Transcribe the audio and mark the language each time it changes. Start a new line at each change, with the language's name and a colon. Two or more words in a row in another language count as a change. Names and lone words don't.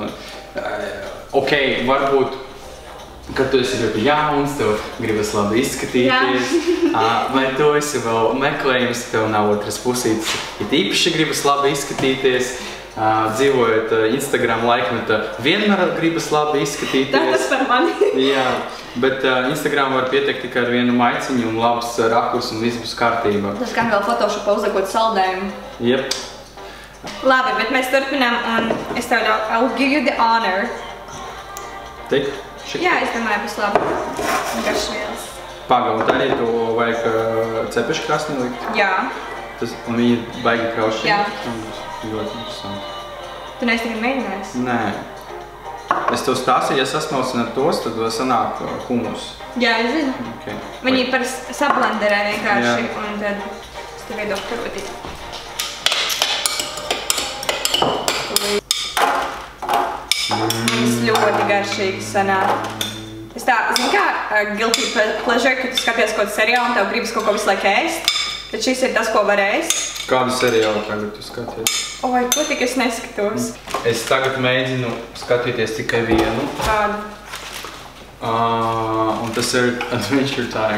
Latvian: Ok, varbūt kad tu esi ļoti jauns, tev gribas labi izskatīties, vai tu esi vēl meklējums, tev nav otras pusītes, ja īpaši gribas labi izskatīties, dzīvojot Instagram laikmetā, vienmēr gribas labi izskatīties. Tas par mani. Jā, Bet Instagram var pieteikt tikai ar vienu maiciņu un labs rakurs un viss būs kārtībā. Tas gan vēl Photoshopā uzliekot saldējumu. Jep. Labi, bet mēs turpinām un es tev ļauju,
English: I'll give you the honor.
Latvian: Tik? Šik? Jā, es domāju, būs labi. Garšvielas. Paga, un tā arī tu vajag cepešu krāsnī likt? Jā. Un viņi baigi kraušķi? Jā. Ļoti interesanti. Tu neesi tikai mēģinājis? Nē. Es tev stāstīju, ja sasmalcināt tos, tad sanāk humus. Jā, es zinu. Okay. Viņi par sablenderē vienkārši, un tad es tev iedošu karotīt. Viņas ļoti garšīgi sanāk. Es tā, zini kā,
English: guilty pleasure,
Latvian: kad tu skaties kaut seriālu un tev gribas kaut ko visu laiku ēst, tad šis ir tas, ko var ēst. Kādu seriālu tagad tu skaties? Oi, ko tik es neskatos? Es tagad mēģinu skatīties tikai vienu. Kādu? Un tas ir Adventure Time.